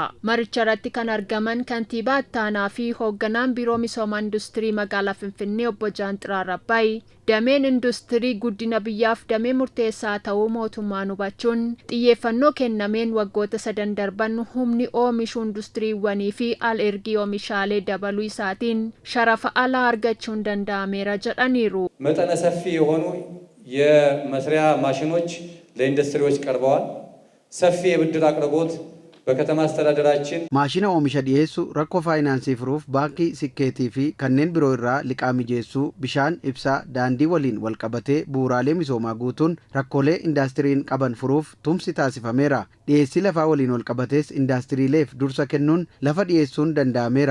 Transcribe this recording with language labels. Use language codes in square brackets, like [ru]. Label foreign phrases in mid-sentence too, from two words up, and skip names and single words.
[om] Maricha irratti kan argaman kantiibaa ittaanaa fi hoogganaan biiroo misooma industirii magaalaa Finfinnee obbo Jaanxiraar Rabbaay dameen industirii guddina biyyaaf damee murteessaa ta'uu mootummaan hubachuun xiyyeeffannoo kennameen waggoota 3 darban humni oomishuu industiriiwwanii fi al-ergii oomishaalee dabaluu isaatiin sharafa alaa argachuun danda'ameera jedhaniiru. [am] መጠነ ሰፊ የሆኑ የመስሪያ ማሽኖች ለኢንዱስትሪዎች ቀርበዋል። ሰፊ የብድር አቅርቦት በከተማ አስተዳደራችን [om] ማሽና oomisha dhiyeessu rakkoo faayinaansii furuuf baankii sikkeetii fi kanneen biroo irraa liqaa mijeessuu bishaan ibsaa daandii waliin wal qabatee bu'uuraalee misoomaa guutuun rakkoolee indaastiriin qaban furuuf tumsi taasifameera. Dhiyeessii lafaa waliin wal qabatees indaastiriileef dursa kennuun lafa dhiyeessuun danda'ameera.